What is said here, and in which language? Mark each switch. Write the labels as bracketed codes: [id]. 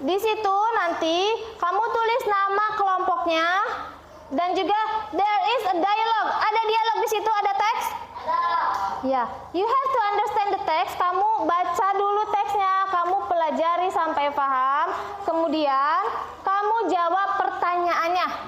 [id] Di situ nanti kamu tulis nama kelompoknya dan juga [en] there is a dialogue. [id] Ada dialog di situ, ada teks? [en] Ya, you have to understand the text. [id] Kamu baca dulu teksnya, kamu pelajari sampai paham. Kemudian kamu jawab pertanyaannya.